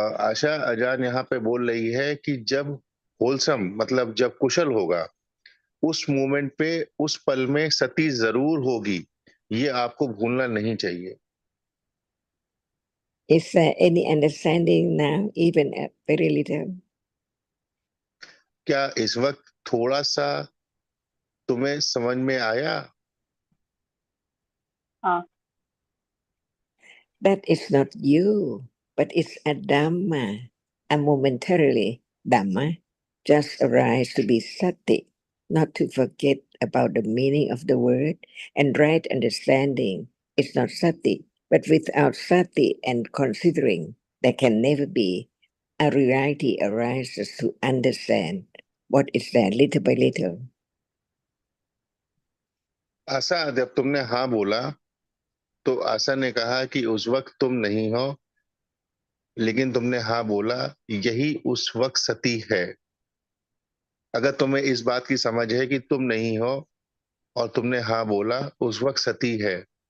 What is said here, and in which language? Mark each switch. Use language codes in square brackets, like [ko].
[hi] आशा अजान यहाँ पे बोल रही है कि जब होलसम मतलब जब कुशल होगा, उस मोमेंट पे उस पल में सती जरूर होगी, ये आपको भूलना नहीं चाहिए। [en] Is there any understanding now, even a very little? [hi] क्या इस वक्त थोड़ा सा तुम्हें समझ में आया? हाँ। [en] That is not you, but it's a Dhamma, a momentarily Dhamma, just arise to be sati, not to forget about the meaning of the word and right understanding. It's not sati, but without sati and considering, there can never be a reality arises to understand what is there little by little. [hi] आशा, जब तुमने हाँ बोला तो आशा ने कहा कि उस वक्त तुम नहीं हो, लेकिन तुमने हाँ बोला, यही उस वक्त सती है। अगर तुम्हें इस बात की समझ है कि तुम नहीं हो और तुमने हाँ बोला, उस वक्त सती है।